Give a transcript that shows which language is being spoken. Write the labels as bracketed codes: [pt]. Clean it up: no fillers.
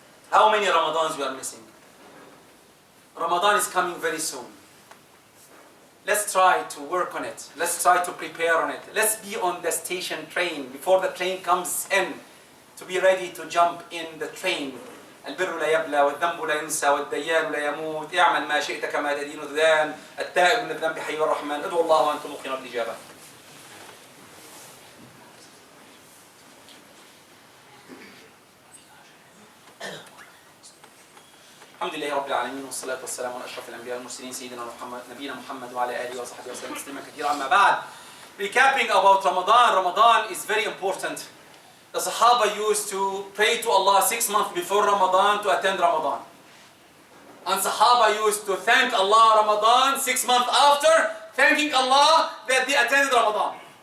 [en] How many Ramadans we are missing? Ramadan is coming very soon. Let's try to work on it. Let's try to prepare on it. Let's be on the station train before the train comes in, to be ready to jump in the train. [ar] البر لا يبلى والذنب لا ينسى والديان لا يموت اعمل ما شئت كما تدين تدان التائب من الذنب حي الرحمن ادعوا الله وانتم موقنون بالإجابة. الحمد لله رب العالمين والصلاة والسلام على أشرف الأنبياء والمرسلين سيدنا نبينا محمد وعلى آله وصحبه وسلم تسليما كثيرا. أما بعد, [en] recapping about Ramadan. Ramadan is very important. The Sahaba used to pray to Allah 6 months before Ramadan to attend Ramadan. And Sahaba used to thank Allah Ramadan 6 months after, thanking Allah that they attended Ramadan.